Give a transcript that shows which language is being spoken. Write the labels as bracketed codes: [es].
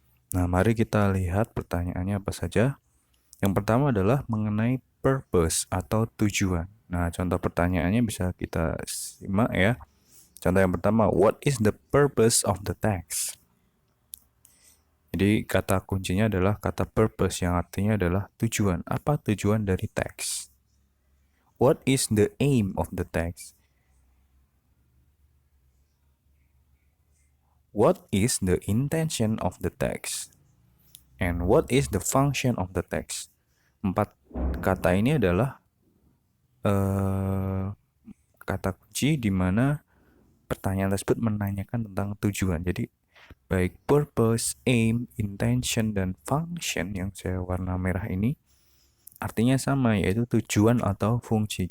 [id] Nah, mari kita lihat pertanyaannya apa saja. Yang pertama adalah mengenai purpose atau tujuan. Nah, contoh pertanyaannya bisa kita simak ya. Contoh yang pertama, [en] what is the purpose of the text? [id] Jadi kata kuncinya adalah kata purpose yang artinya adalah tujuan. Apa tujuan dari teks? [en] What is the aim of the text? What is the intention of the text? And what is the function of the text? [id] Empat kata ini adalah eh, kata kunci di mana pertanyaan tersebut menanyakan tentang tujuan. Jadi baik purpose, aim, intention, dan function yang saya warna merah ini artinya sama, yaitu tujuan atau fungsi.